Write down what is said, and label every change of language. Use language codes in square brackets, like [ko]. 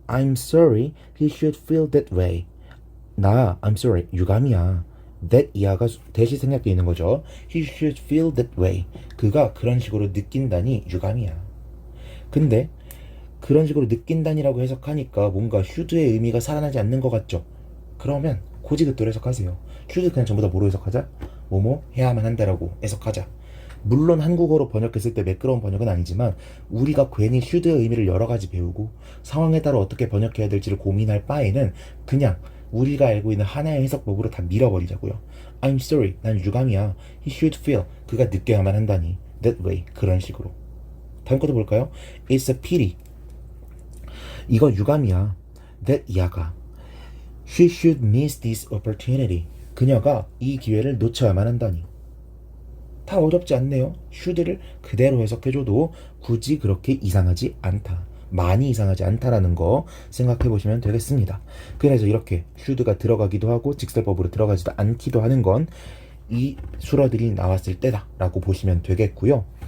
[en] I'm sorry, he should feel that way. I'm sorry, [ko] 유감이야. that 이하가 대시 생략되어 있는 거죠. [en] He should feel that way. [ko] 그가 그런 식으로 느낀다니 유감이야. 근데 그런 식으로 느낀다니라고 해석하니까 뭔가 should의 의미가 살아나지 않는 것 같죠? 그러면 고지그대로 해석하세요. should 그냥 전부 다 뭐로 해석하자? 뭐뭐 해야만 한다라고 해석하자. 물론 한국어로 번역했을 때 매끄러운 번역은 아니지만 우리가 괜히 should의 의미를 여러 가지 배우고 상황에 따라 어떻게 번역해야 될지를 고민할 바에는 그냥 우리가 알고 있는 하나의 해석법으로 다 밀어버리자고요. [en] I'm sorry, [ko] 난 유감이야. [en] He should feel, [ko] 그가 느껴야만 한다니. [en] That way, [ko] 그런 식으로. 다음 것도 볼까요? [en] It's a pity. [ko] 이거 유감이야. [en] That [ko] 이하가 [en] She should miss this opportunity. [ko] 그녀가 이 기회를 놓쳐야만 한다니. 다 어렵지 않네요. should를 그대로 해석해줘도 굳이 그렇게 이상하지 않다. 많이 이상하지 않다라는 거 생각해 보시면 되겠습니다. 그래서 이렇게 should가 들어가기도 하고 직설법으로 들어가지도 않기도 하는 건 이 수어들이 나왔을 때다 라고 보시면 되겠고요.